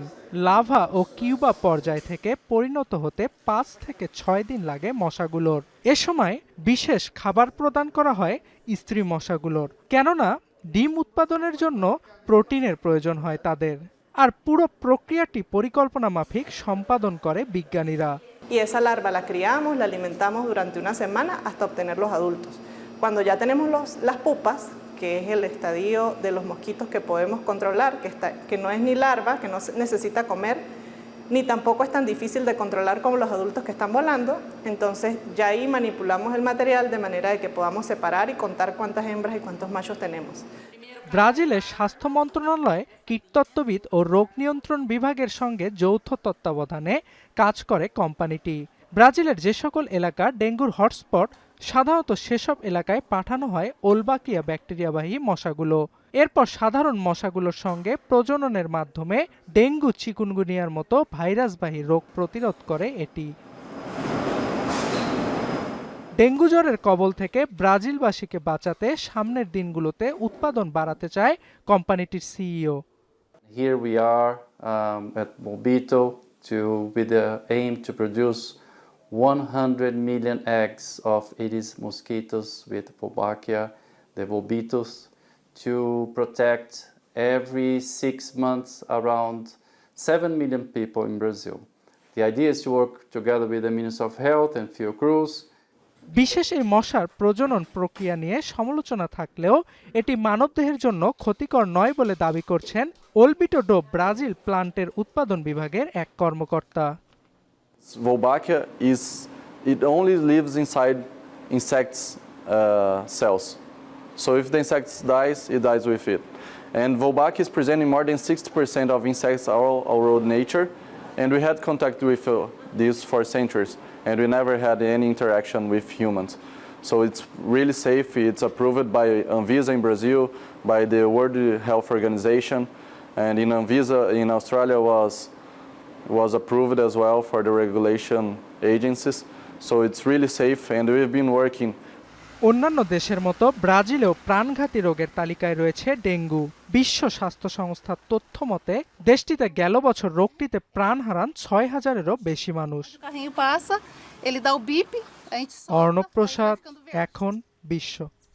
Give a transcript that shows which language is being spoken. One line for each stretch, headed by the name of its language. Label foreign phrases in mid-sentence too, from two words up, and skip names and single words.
Bangla: লাভা ও কিউবা পর্যায় থেকে পরিণত হতে ৫ থেকে ৬ দিন লাগে মশাগুলোর। এ সময় বিশেষ খাবার প্রদান করা হয় স্ত্রী মশাগুলোর, কেননা ডিম উৎপাদনের জন্য প্রোটিনের প্রয়োজন হয় তাদের। আর পুরো প্রক্রিয়াটি পরিকল্পনা মাফিক সম্পাদন করে বিজ্ঞানীরা।
Spanish: Y esa larva la criamos, la alimentamos durante una semana hasta obtener los adultos. Cuando ya tenemos las pupas, que es el estadio de los mosquitos que podemos controlar, que no es ni larva, que no necesita comer, ni tampoco es tan difícil de controlar como los adultos que están volando, entonces ya ahí manipulamos el material de manera de que podamos separar y contar cuántas hembras y cuántos machos tenemos.
Bangla: ব্রাজিলের স্বাস্থ্য মন্ত্রণালয় কীটতত্ত্ববিদ ও রোগ নিয়ন্ত্রণ বিভাগের সঙ্গে যৌথ তত্ত্বাবধানে কাজ করে কোম্পানিটি। ব্রাজিলের যে সকল এলাকা ডেঙ্গুর হটস্পট, সাধারণত সেসব এলাকায় পাঠানো হয় ওলবাকিয়া ব্যাকটেরিয়াবাহী মশাগুলো। এরপর সাধারণ মশাগুলোর সঙ্গে প্রজননের মাধ্যমে ডেঙ্গু, চিকুনগুনিয়ার মতো ভাইরাসবাহী রোগ প্রতিরোধ করে এটি। ডেঙ্গু জ্বরের কবল থেকে ব্রাজিলবাসীকে বাঁচাতে সামনের দিনগুলোতে উৎপাদন বাড়াতে চায় কোম্পানিটির সিইও।
English: Here we are at Volbito with the aim to produce 100 million eggs of Aedes mosquitoes with Wolbachia, the Volbitos, to protect every 6 months around 7 million people in Brazil. The idea is to work together with the Ministry of Health and Fiocruz.
Bangla: বিশেষ এই মশার প্রজনন প্রক্রিয়া নিয়ে সমালোচনা থাকলেও এটি মানবদেহের জন্য ক্ষতিকর নয় বলে দাবি করছেন ওলবিটো ডো ব্রাজিল প্লান্টের উৎপাদন বিভাগের এক কর্মকর্তা।
English: Wolbachia it only lives inside insects cells. So if the insect dies, it dies with it. And Wolbachia is presenting more than 60% of insects all around nature, and we had contact with these for centuries, and we never had any interaction with humans. So it's really safe. It's approved by Anvisa in Brazil, by the World Health Organization, and in Anvisa in Australia was approved as well for the regulation agencies. So it's really safe, and we've been working.
Bangla: অন্যান্য দেশের মতো ব্রাজিলেও প্রাণঘাতী রোগের তালিকায় রয়েছে ডেঙ্গু। বিশ্ব স্বাস্থ্য সংস্থার তথ্য মতে দেশটিতে গেল বছর রোগটিতে প্রাণ হারান ৬,০০০-এরও বেশি মানুষ। অর্ণব প্রসাদ, এখন বিশ্ব।